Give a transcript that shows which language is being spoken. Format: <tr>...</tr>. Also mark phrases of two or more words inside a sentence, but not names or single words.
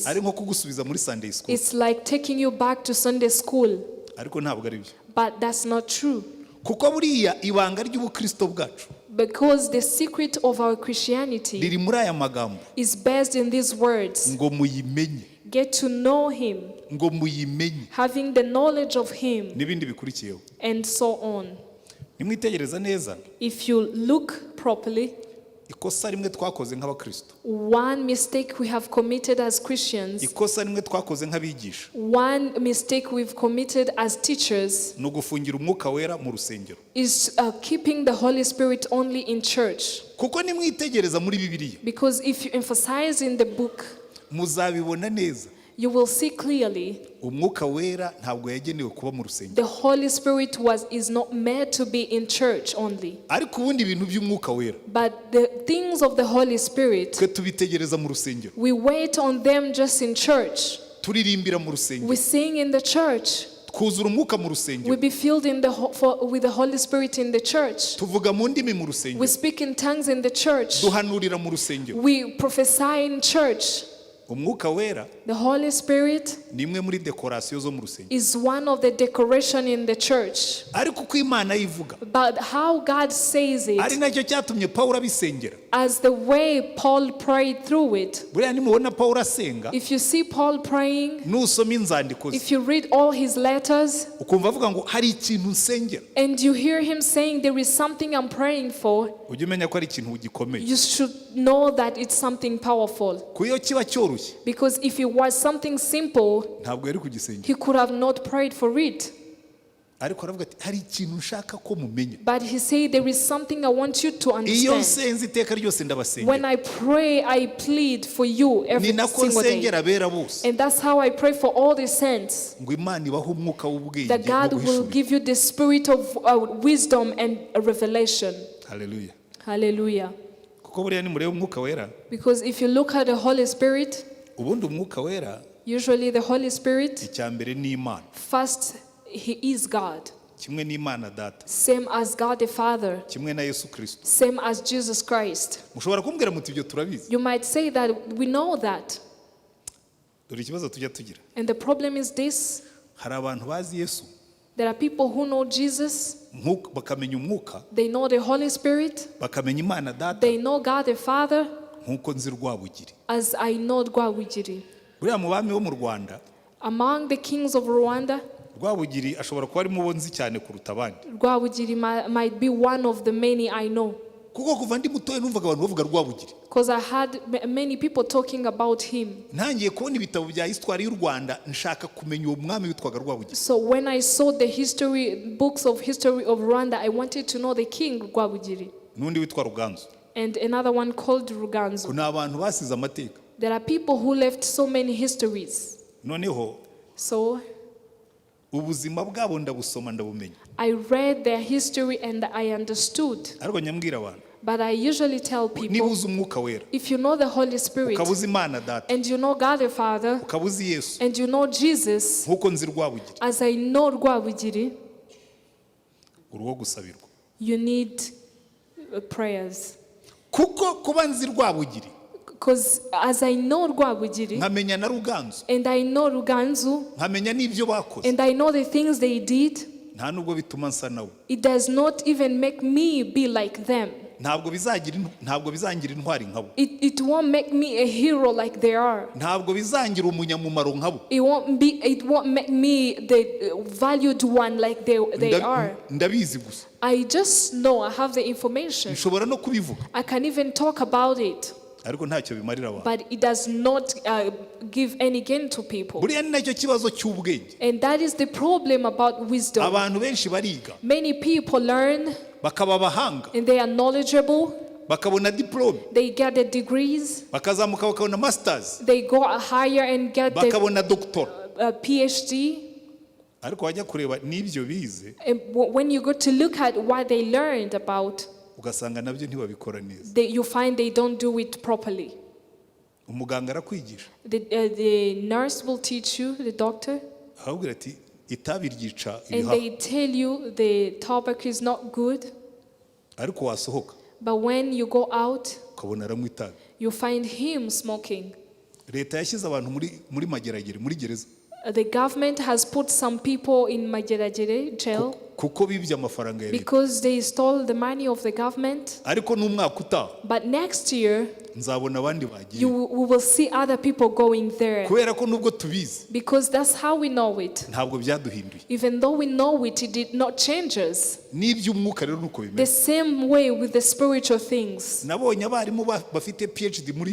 <rw>ari nko kugusubiza muri</rw> <en>Sunday school. it's like taking you back to Sunday school.</en> <rw>Ariko ntabwo ari byo.</rw> <en>But that's not true.</en> <rw>Kuko buriya ibanga ry'ubukristo bwacu</rw> <en>Because the secret of our Christianity</en> <rw>riri muri aya magambo</rw> <en>is based in these words.</en> <rw>ngo muyimenye.</rw> <en>Get to know him,</en> <rw>Ngo muyimenye.</rw> <en>having the knowledge of him,</en> <rw>N'ibindi bikurikiyeho.</rw> <en>and so on.</en> <rw>Nimwitegereza neza.</rw> <en>If you look properly,</en> <rw>Ikosa rimwe twakoze nk'abakristo.</rw> <en>one mistake we have committed as Christians,</en> <rw>Ikosa rimwe twakoze nk'abigisha.</rw> <en>one mistake we've committed as teachers,</en> <rw>No gufungira umwuka wera mu rusengero.</rw> <en>is keeping the Holy Spirit only in church.</en> <rw>Kuko nimwitegereza muri Bibiliya</rw> <en>Because if you emphasize in the book,</en> <rw>muzabibona neza.</rw> <en>you will see clearly</en> <rw>Umwuka wera ntabwo yagenewe kuba mu rusengero.</rw> <en>the Holy Spirit is not made to be in church only.</en> <rw>Ariko ubundi ibintu by'umwuka wera</rw> <en>But the things of the Holy Spirit,</en> <rw>twe tubitegereza mu rusengero.</rw> <en>we wait on them just in church.</en> <rw>Turirimbira mu rusengero.</rw> <en>We sing in the church.</en> <rw>Twuzura umwuka mu</rw> <en>We</en> <rw>rusengero.</rw> <en>be filled with the Holy Spirit in the church.</en> <rw>Tuvuga mu ndimi mu</rw> <en>We</en> <rw>rusengero.</rw> <en>speak in tongues in the church.</en> <rw>Duhanurira mu rusengero.</rw> <en>We prophesy in church.</en> <rw>Umwuka wera</rw> <en>The Holy Spirit</en> <rw>ni imwe muri dekorasiyo zo mu rusengero.</rw> <en>is one of the decoration in the church.</en> <rw>Ariko uko Imana yivuga</rw> <en>But how God says</en> <rw>ari</rw> <en>it,</en> <rw>nacyo cyatumye Pawulo abisengera.</rw> <en>as the way Paul prayed through it.</en> <rw>buriya nimubona Pawulo asenga</rw> <en>If you see Paul praying,</en> <rw>nusoma inzandiko ze</rw> <en>if you read all his letters,</en> <rw>ukumva avuga ngo hari ikintu nsengera</rw> <en>and you hear him saying there is something I'm praying for,</en> <rw>ujye umenya ko ari ikintu gikomeye</rw> <en>you should know that it's something powerful.</en> <rw>ku iyo kiba cyoroshye</rw> <en>Because if it was something simple,</en> <rw>ntabwo yari kugisengera</rw> <en>he could have not prayed for it.</en> <rw>ariko aravuga ati hari ikintu nshaka ko mumenya</rw> <en>But he said there is something I want you to</en> <rw>iyo</rw> <en>understand.</en> <rw>nsenze iteka ryose</rw> <en>When</en> <rw>ndabasengera</rw> <en>I pray, I plead for you</en> <rw>ni</rw> <en>every</en> <rw>nako</rw> <en>single day.</en> <rw>nsengera abera bose</rw> <en>And that's how I pray for all the saints.</en> <rw>ngo Imana ibahe umwuka w'ubwenge</rw> <en>That God</en> <rw>no</rw> <en>will</en> <rw>guhishura.</rw> <en>give you the spirit of wisdom and revelation.</en> <rw>Haleluya.</rw> <en>Hallelujah.</en> <rw>kuko buriya nimureba umwuka wera</rw> <en>Because if you look at the Holy Spirit,</en> <rw>ubundi umwuka wera</rw> <en>usually the Holy Spirit,</en> <rw>icya mbere ni Imana</rw> <en>first, he is God.</en> <rw>kimwe n'Imana data</rw> <en>Same as God the Father.</en> <rw>kimwe na Yesu Kristo.</rw> <en>Same as Jesus Christ.</en> <rw>mushobora kumbwira muti ibyo turabizi</rw> <en>You might say that we know that.</en> <rw>dore ikibazo tujya tugira</rw> <en>And the problem is this.</en> <rw>hari abantu bazi Yesu</rw> <en>There are people who know Jesus.</en> <rw>bakamenya umwuka</rw> <en>They know the Holy Spirit.</en> <rw>bakamenya Imana data</rw> <en>They know God the Father</en> <rw>nk'uko nzi Rwabugiri.</rw> <en>as I know Rwabugiri.</en> <rw>buriya mu bami bo mu Rwanda</rw> <en>Among the kings of Rwanda,</en> <rw>Rwabugiri ashobora kuba arimo bo nzi cyane kuruta abandi</rw> <en>Rwabugiri might be one of the many I know.</en> <rw>kuko kuva ndi mutoya numvaga abantu bavuga Rwabugiri.</rw> <en>Because I had many people talking about him.</en> <rw>ntangiye kubona ibitabo bya histoire y'u Rwanda nshaka kumenya uwo mwami witwaga Rwabugiri.</rw> <en>So when I saw the books of history of Rwanda, I wanted to know the king Rwabugiri.</en> <rw>n'undi witwa Ruganzu.</rw> <en>And another one called Ruganzu.</en> <rw>ni abantu basize amateka.</rw> <en>There are people who left so many histories.</en> <rw>noneho</rw> <en>So</en> <rw>ubuzima bwabo ndabusoma ndabumenya.</rw> <en>I read their history and I understood.</en> <rw>ariko nyambwira abantu</rw> <en>But I usually tell</en> <rw>niba</rw> <en>people,</en> <rw>uzi umwuka wera</rw> <en>if you know the Holy Spirit,</en> <rw>ukaba uzi Imana data</rw> <en>and you know God the Father,</en> <rw>ukaba uzi Yesu</rw> <en>and you know Jesus,</en> <rw>nk'uko nzi Rwabugiri</rw> <en>as I know Rwabugiri,</en> <rw>uruwo gusabirwa.</rw> <en>you need prayers.</en> <rw>kuko kuba nzi Rwabugiri</rw> <en>Because as I know Rwabugiri,</en> <rw>nkamenya na Ruganzu</rw> <en>and I know Ruganzu,</en> <rw>nkamenya n'ibyo bakoze</rw> <en>and I know the things they did,</en> <rw>nta nubwo bituma nsa nawe.</rw> <en>it does not even make me be like them.</en> <rw>ntabwo bizangira intwari nkabo.</rw> <en>It won't make me a hero like they are.</en> <rw>ntabwo bizangira umunyamumaro nkabo.</rw> <en>It won't make me the valued one like they are.</en> <rw>ndabizi gusa</rw> <en>I just know, I have the information.</en> <rw>nshobora no kubivuga</rw> <en>I can even talk about it.</en> <rw>ariko ntacyo bimarira abantu.</rw> <en>But it does not give any gain to people.</en> <rw>buriya ni nacyo kibazo cy'ubwenge.</rw> <en>And that is the problem about wisdom.</en> <rw>abantu benshi bariga</rw> <en>Many people learn</en> <rw>bakaba abahanga</rw> <en>and they are knowledgeable.</en> <rw>bakabona diplome</rw> <en>They get the degrees.</en> <rw>bakazamuka bakabona masters</rw> <en>They go higher and get the</en> <rw>bakabona doctor.</rw> <en>PhD.</en> <rw>ariko wajya kureba n'ibyo bize</rw> <en>And when you go to look at what they learned about,</en> <rw>ugasanga nabyo ntibabikora neza.</rw> <en>you find they don't do it properly.</en> <rw>umuganga arakwigisha</rw> <en>The nurse will teach you, the doctor,</en> <rw>ahubwira ati itabi ryica</rw> <en>and</en> <rw>ibihaha</rw> <en>they tell you the tobacco is not good.</en> <rw>ariko wasohoka</rw> <en>But when you go out,</en> <rw>ukabona aranywa itabi.</rw> <en>you find him smoking.</en> <rw>leta yashyize abantu muri mageragere muri gereza</rw> <en>The government has put some people in Mageragere jail</en> <rw>kuko bibye amafaranga ya leta.</rw> <en>because they stole the money of the government.</en> <rw>ariko n'umwaka utaha</rw> <en>But next year,</en> <rw>nzabona abandi bagiye</rw> <en>we will see other people going there.</en> <rw>kubera ko nubwo tubizi</rw> <en>Because that's how we know it.</en> <rw>ntabwo byaduhinduye.</rw> <en>Even though we know it, it did not change us.</en> <rw>n'iby'umwuka rero nuko</rw> <en>The</en> <rw>bimeze.</rw> <en>same way with the spiritual things.</en> <rw>nabonye abarimu bafite PhD muri</rw>